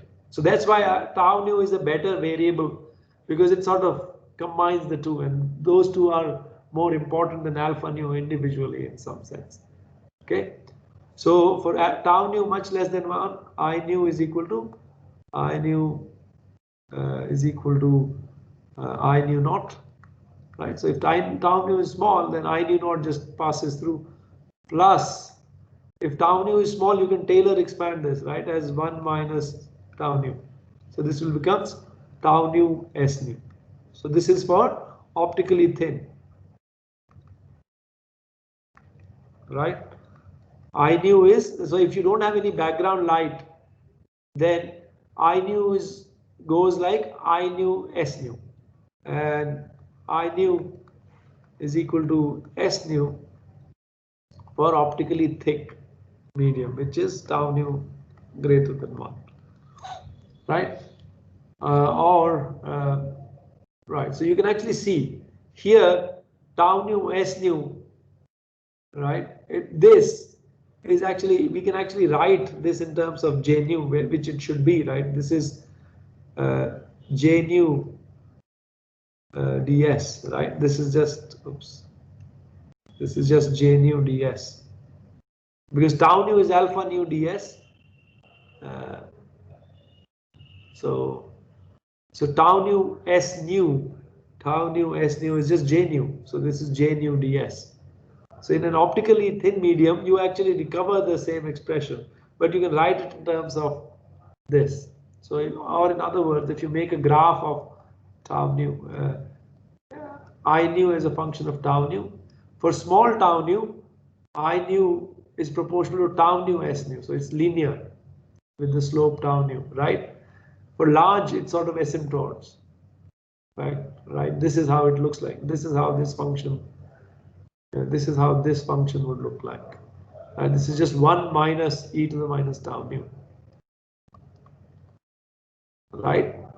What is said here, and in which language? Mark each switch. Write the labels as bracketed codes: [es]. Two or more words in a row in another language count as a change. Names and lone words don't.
[en] So that's why tau nu is a better variable, because it sort of combines the two, and those two are more important than alpha nu individually in some sense. Okay, so for tau nu much less than 1, I nu is equal to I nu I nu naught, right? So if tau nu is small, then I nu naught just passes through. Plus, if tau nu is small, you can Taylor expand this, right, as 1 minus tau nu. So this will become tau nu S nu. So this is for optically thin, right? I nu is, so if you don't have any background light, then I nu goes like I nu S nu, and I nu is equal to S nu for optically thick medium, which is tau nu greater than 1, right? Right, so you can actually see here tau nu S nu, right? This is actually, we can actually write this in terms of J nu, which it should be, right? This is J nu ds, right? This is just, oops, this is just J nu ds, because tau nu is alpha nu ds. So tau nu S nu is just J nu. So this is J nu ds. So in an optically thin medium, you actually recover the same expression, but you can write it in terms of this. So, or in other words, if you make a graph of tau nu, I nu as a function of tau nu, for small tau nu, I nu is proportional to tau nu S nu. So it's linear with the slope tau nu, right? For large, it's sort of asymptotes, right? Right. This is how it looks like. This is how this function. This is how this function would look like. And this is just 1 minus e to the minus tau nu, right?